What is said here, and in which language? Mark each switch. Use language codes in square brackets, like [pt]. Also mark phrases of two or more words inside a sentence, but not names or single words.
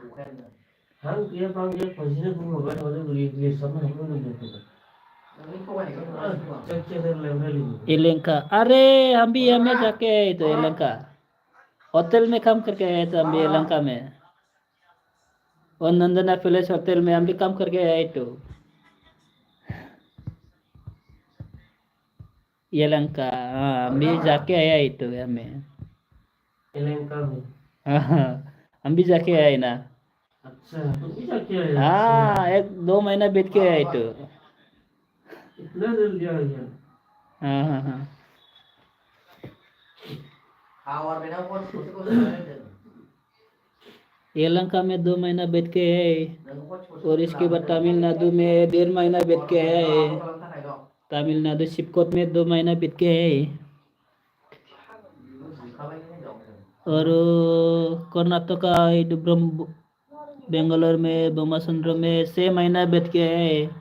[hi] एलेंका अरे हम भी यहाँ जाके आए तो एलेंका होटल में काम करके आए तो हम भी एलेंका में और नंदना पैलेस होटल में हम भी काम करके आए तो यलहंका, हाँ हम भी जाके आया ही तो हमें। एलेंका में। हाँ हम भी जाके आए ना। अच्छा तुम भी जाके आए? हाँ अच्छा 1-2 महीना बीत के आए तो। इतना जल्दी आ गया। हाँ हाँ हाँ। Khawar beda kok kok kok यलहंका में 2 महीना बीत के आए kok और इसके बाद तमिलनाडु में 1.5 महीना बीत के आए। तमिलनाडु शिवकोट में 2 महीना बीत के आए। और कर्नाटका ब्रह्म बेंगलोर में बोमासंद्र में 6 महीना बीत के आए।